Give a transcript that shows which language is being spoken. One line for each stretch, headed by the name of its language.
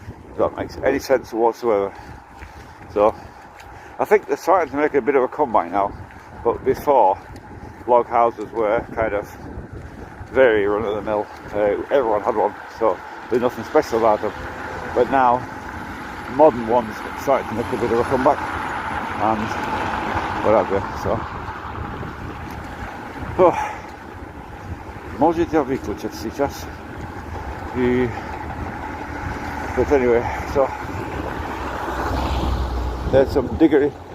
English: If that makes any sense whatsoever. So I think they're starting to make a bit of a comeback now, but before, log houses were kind of very run-of-the-mill. Everyone had one, so there's nothing special about them. But now, modern ones are starting to make a bit of a comeback, and whatever. So,
Russian: можете выключить сейчас.
English: But anyway, so there's some diggery.